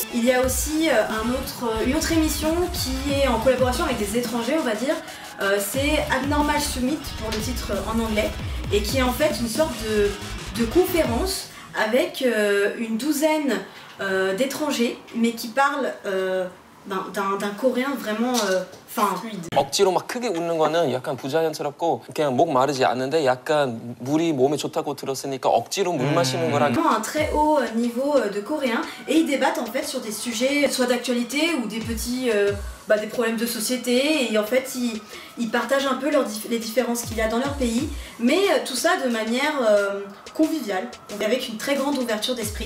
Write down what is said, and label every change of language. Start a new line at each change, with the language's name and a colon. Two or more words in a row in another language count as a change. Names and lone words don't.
French: Il y a aussi une autre émission qui est en collaboration avec des étrangers on va dire. C'est Abnormal Summit pour le titre en anglais et qui est en fait une sorte de conférence avec une douzaine d'étrangers mais qui parlent d'un coréen vraiment fluide.
Korean: 억지로 막 크게 웃는 거는 약간 부자연스럽고 그냥 목 마르지 않는데 약간 물이 몸에 좋다고 들었으니까 억지로 물 마시는 거랑
French: Vraiment un très haut niveau de coréen et ils débattent en fait sur des sujets soit d'actualité ou des petits des problèmes de société et en fait ils partagent un peu les différences qu'il y a dans leur pays mais tout ça de manière conviviale donc avec une très grande ouverture d'esprit.